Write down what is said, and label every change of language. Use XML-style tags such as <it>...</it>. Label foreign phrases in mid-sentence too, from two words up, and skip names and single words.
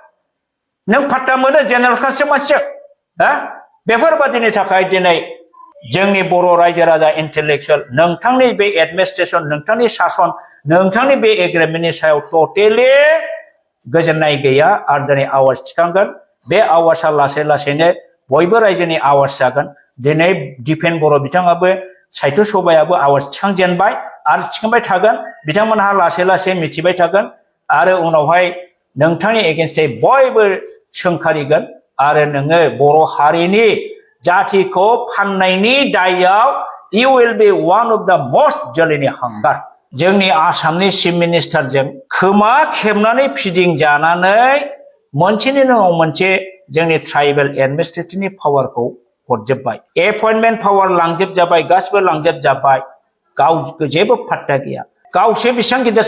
<brx>नों फाट्टा मोनो जेनेरेल कास्टनि मानसिया बेफोरबादिनि थाखाय दिनै जोंनि बर' रायजो राजा इन्टेलेक्चुवेल नोंथांनि बे एडमिनिस्ट्रेशन नोंथांनि शासन नोंथांनि बे एग्रिमेन्टनि सायाव टटेलि गोजोननाय गैया आरो दिनै आवाज थिखांगोन बे आवाजआ लासै लासैनो बयबो रायजोनि आवाज जागोन दिनै दिपेन बर' बिथाङाबो साहित्य सभायाबो आवाज थिखांजेनबाय आरो थिखांबाय थागोन बिथांमोनहा लासै लासै मिथिबाय थागोन आरो उनावहाय नोंथांनि एगेन्स्टै बयबो सोंखारिगोन आरो नोङो बर' हारिनि जातिखौ फाननायनि दायाव</brx> <en>you will be one of the most</en> <brx>जोलैनि हांगार जोंनि आसामनि चिफ मिनिस्टारजों खोमा खेबनानै फिदिं जानानै मोनसेनि उनाव मोनसे जोंनि ट्राइबेल एडमिनिस्ट्रेटिभनि पावारखौ हरजोबबाय एपइन्टमेन्ट पावार लांजोबजाबाय गासिबो लांजोबजाबाय गाव जेबो फात्ता गैया गावसो बेसेबां गिदिर</brx>